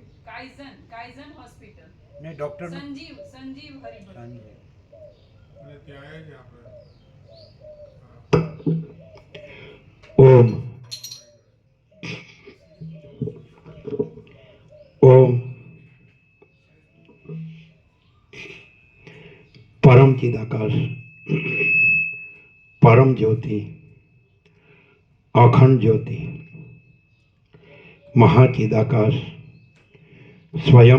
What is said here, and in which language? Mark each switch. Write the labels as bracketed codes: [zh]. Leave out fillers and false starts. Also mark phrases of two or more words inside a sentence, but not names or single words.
[gu] કાઇઝન હોસ્પિટલ. ને ડૉક્ટરનું? સંજીવ હરિભગત. સંજય. અને ત્યાં જ આપણે [sa] ओम ओम परम चिदाकाश परम ज्योति अखंड ज्योति महाचिदाकाश स्वयं